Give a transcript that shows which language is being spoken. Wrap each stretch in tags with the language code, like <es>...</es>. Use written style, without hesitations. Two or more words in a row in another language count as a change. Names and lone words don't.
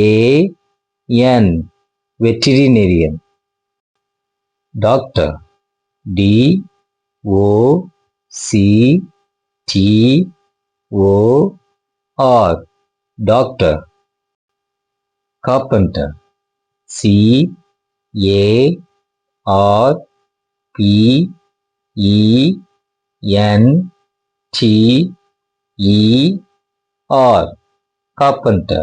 <en>V-E-T-E-R-I-N-A-R-I-A-N. Veterinarian. Doctor. D-O-C-T-O-R, doctor. Carpenter, C-A-R-P-E-N-T-E-R, carpenter.</en>